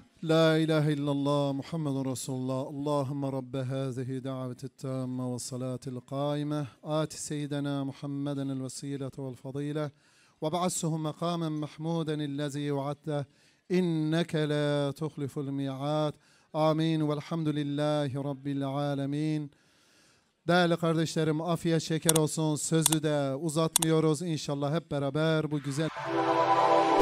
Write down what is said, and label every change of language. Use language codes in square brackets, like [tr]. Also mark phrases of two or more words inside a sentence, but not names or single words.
[ar] لا إله إلا الله محمد رسول الله. اللهم رب هذه دعوة التامة والصلاة القائمة آت سيدنا محمدا الوسيلة والفضيلة وابعثه مقاما محمودا الذي وعدته إنك لا تخلف الميعاد. آمين والحمد لله رب العالمين. [tr] Değerli kardeşlerim, afiyet şeker olsun. Sözü de uzatmıyoruz. İnşallah hep beraber bu güzel